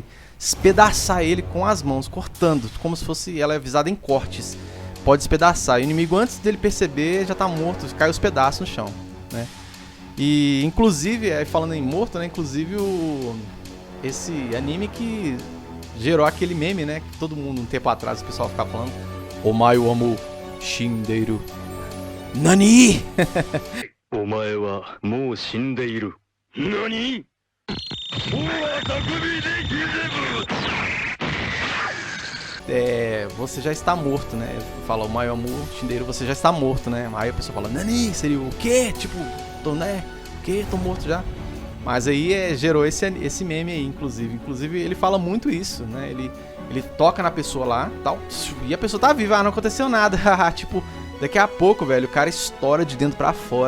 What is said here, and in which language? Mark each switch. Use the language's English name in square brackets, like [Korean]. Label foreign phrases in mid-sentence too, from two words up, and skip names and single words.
[Portuguese] Despedaçar ele com as mãos, cortando, como se fosse, ela é visada em cortes. Pode despedaçar. E o inimigo, antes dele perceber, já tá morto, cai os pedaços no chão, né? E, inclusive, falando em morto, né? Inclusive, esse anime que gerou aquele meme, né? Que todo mundo, um tempo atrás, o pessoal ficava falando: [Japanese] お前はもう死んでいる. [Portuguese] Nani? [Japanese] お前はもう死んでいる. [Portuguese] Nani? Você já está morto, né? Fala, o [Japanese] お前はもう死んでいる, [Portuguese] você já está morto, né? Aí a pessoa fala: Nani? Seria o quê? Tipo, né? O quê? Tô morto já. Mas aí gerou esse meme aí, inclusive. Inclusive, ele fala muito isso, né? Ele toca na pessoa lá, tal, e a pessoa tá viva, não aconteceu nada. Tipo, daqui a pouco, velho, o cara estoura de dentro pra fora.